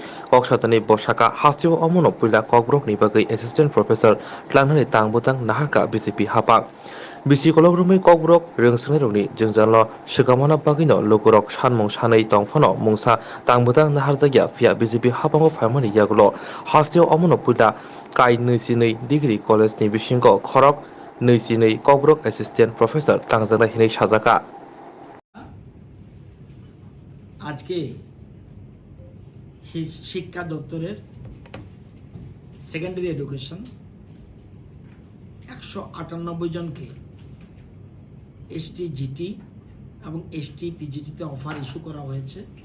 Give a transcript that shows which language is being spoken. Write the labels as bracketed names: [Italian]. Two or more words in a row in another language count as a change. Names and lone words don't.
[Kok Borok] koksatani bo saka hastiho amono puila kokbrok ni bagai [English] assistant professor [Kok Borok] tlangnani tangbutang naharka BCP hapang bisi kolok rumai kokbrok rengsengni rokni jengjanlo sikamana bagino lokorok sanmung sanai tongfano mungsa tangbutang naharjakya pia BJP hapango phaimani yagulo hasteo amono puila kai 22 [English] degree college [Kok Borok] ni bisingo khorok 22 kokbrok [English] assistant professor [Kok Borok] tangjakna hinai sajaka [Bangla] আজকে শিক্ষা দপ্তরের [English] secondary education [Bangla] 198 জনকে এসটি জিটি এবং এসটি পিজিটিতে [English] offer issue [Bangla] করা হয়েছে।